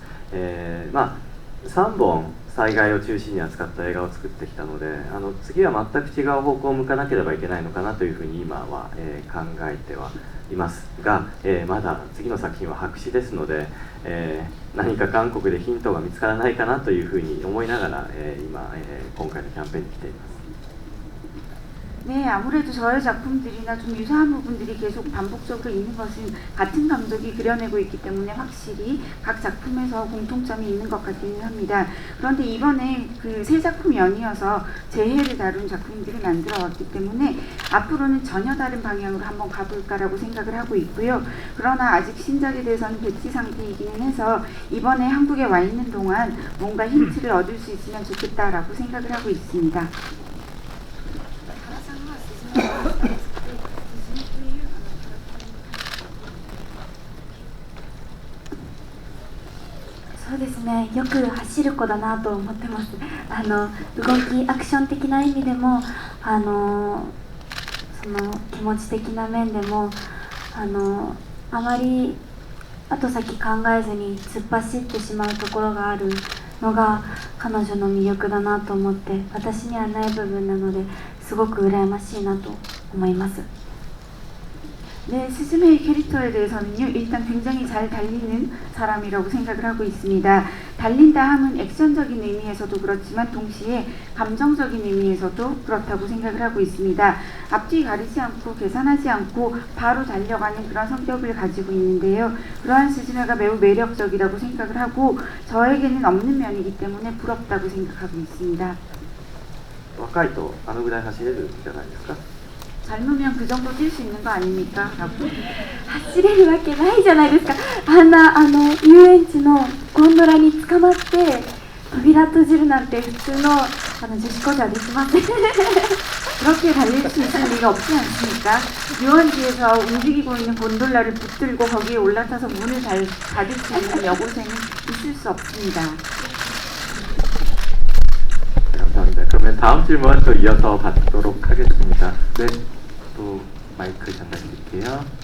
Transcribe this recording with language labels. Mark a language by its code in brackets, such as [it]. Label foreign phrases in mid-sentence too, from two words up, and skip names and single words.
[ja] まあ3本災害を中心に扱った映画を作ってきたので次は全く違う方向を向かなければいけないのかなというふうに今は、考えてはいますが、まだ次の作品は白紙ですので、何か韓国でヒントが見つからないかなというふうに思いながら、今回のキャンペーンに来ています。 [ko] 네, 아무래도 저의 작품들이나 좀 유사한 부분들이 계속 반복적으로 있는 것은 같은 감독이 그려내고 있기 때문에 확실히 각 작품에서 공통점이 있는 것 같기는 합니다. 그런데 이번에 그 세 작품 연이어서 재해를 다룬 작품들을 만들어 왔기 때문에 앞으로는 전혀 다른 방향으로 한번 가볼까라고 생각을 하고 있고요. 그러나 아직 신작에 대해서는 백지 상태이기는 해서 이번에 한국에 와 있는 동안 뭔가 힌트를 얻을 수 있으면 좋겠다라고 생각을 하고 있습니다. [ja] そうですね、よく走る子だなと思ってます。動きアクション的な意味でもその気持ち的な面でもあまり後先考えずに突っ走ってしまうところがあるのが彼女の魅力だなと思って私にはない部分なのですごく羨ましいなと思います。 [ko] 네, 스즈메의 캐릭터에 대해서는요, 일단 굉장히 잘 달리는 사람이라고 생각을 하고 있습니다. 달린다 함은 액션적인 의미에서도 그렇지만 동시에 감정적인 의미에서도 그렇다고 생각을 하고 있습니다. 앞뒤 가리지 않고 계산하지 않고 바로 달려가는 그런 성격을 가지고 있는데요. 그러한 스즈메가 매우 매력적이라고 생각을 하고 저에게는 없는 면이기 때문에 부럽다고 생각하고 있습니다. [ja] 若いとあのぐらい走れるんじゃないですか。 [ko] 젊으면 그 정도 뛸 수 있는 거 아닙니까? 라고. [ja] 走れるわけないじゃないですか。遊園地のゴンドラに捕まって扉閉じるなんて普通の女子高生はできません。 [ko] 그렇게 달릴 수 있을 리가 없지 않습니까? 유원지에서 움직이고 있는 곤돌라를 붙들고 거기에 올라타서 문을 닫을 수 있는 여고생은 있을 수 없습니다. 감사합니다. 그러면 다음 질문 또 이어서 받도록 하겠습니다. 네, 또 마이크 잠깐 드릴게요.